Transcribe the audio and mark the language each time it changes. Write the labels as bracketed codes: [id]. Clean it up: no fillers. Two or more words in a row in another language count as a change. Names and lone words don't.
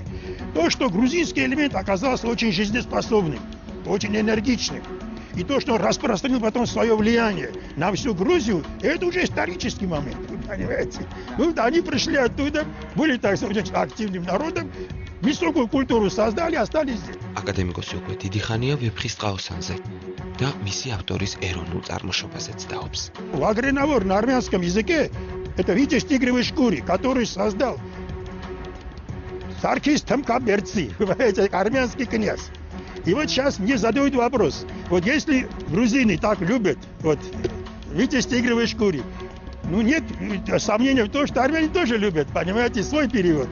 [ru] То, что грузинский элемент оказался очень жизнеспособным, очень энергичным, и то, что он распространил потом свое влияние на всю Грузию, это уже исторический момент, вы понимаете? Ну, они пришли оттуда, были, так сказать, активным народом, высокую культуру создали, остались здесь. [ka] Акадემიკოსი უკვე დიდი ხანია ვეფხისტყაოსანზე და მისი ავტორის ეროვნულ წარმოშობაზეც დაობს. [ru] Агреновор на армянском языке это Витязь тигровой шкуры, который создал Саркис Тамкаберци, армянский князь. И вот сейчас мне задают вопрос, вот если грузины так любят вот Витязь тигровой шкуры, ну нет сомнения в том, что армяне тоже любят, понимаете, свой перевод.